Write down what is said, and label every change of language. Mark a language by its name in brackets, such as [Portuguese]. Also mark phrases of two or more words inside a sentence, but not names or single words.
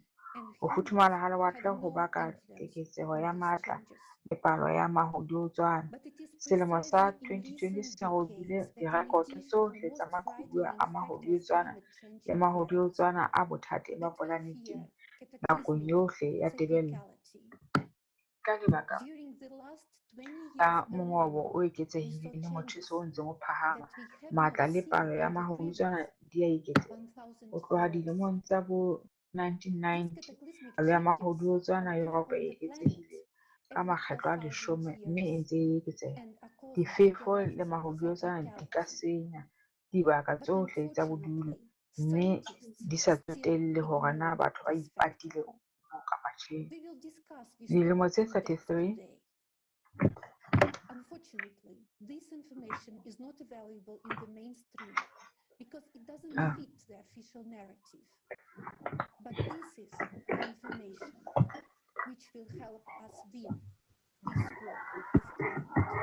[Southern Sotho] Ho futhumala ha lewatle ho baka keketseho ya matla le palo ya mahodiotswana. Selemo sa 2020 se robile direkoto tsohle tsa maqhubu a mahodiotswana le mahodiotswana a bothateng ba planeteng nakong yohle ya tebello. ka lebaka [English] During the last 20 [Southern Sotho] la [English] years [Southern Sotho] mongobo [English] alone, [Southern Sotho] o [English] we [Southern Sotho] eketsehileng [English] saw [Southern Sotho] le [English] changes [Southern Sotho] motjheso o ntseng o phahama, [English] that we have [Southern Sotho] matla [English] not [Southern Sotho] le [English] seen [Southern Sotho] palo ya [English] in the [Southern Sotho] mahodutswana [English] previous [Southern Sotho] di a eketseha. [English] 1,000 [Southern Sotho] Ho tloha [English] years. [Southern Sotho] dilemong tsa bo [English] These [Southern Sotho] 1990, [English] cataclysmic [Southern Sotho] palo ya [English] changes [Southern Sotho] mahodutswana [English] occur [Southern Sotho] Europe [English] on [Southern Sotho] e [English] the planet [Southern Sotho] eketsehile ka [English] every [Southern Sotho] makgetlo a [English] 5,000 [Southern Sotho] 10 mme e [English] years [Southern Sotho] ntse e eketseha. [English] and are caused by [Southern Sotho] Difefo [English] the [Southern Sotho] le [English] rise of [Southern Sotho] mahodutswana di ka [English] cyclicality. [Southern Sotho] senya dibaka [English] But [Southern Sotho] tsohle tsa bodulo, [English] unfortunately, [Southern Sotho] mme [English] scientists [Southern Sotho] di sa [English] still [Southern Sotho] tsotelle hore na [English] ignore [Southern Sotho] batho ba [English] this fact. [Southern Sotho] ipatile kapa tjhe. [English] We will discuss this [Southern Sotho] Dilemo [English] more [Southern Sotho] tse [English] in depth [Southern Sotho] 33 [English] today. Unfortunately, this information is not available in the mainstream because it doesn't fit the official narrative. But this is the information which will help us win this war of climate.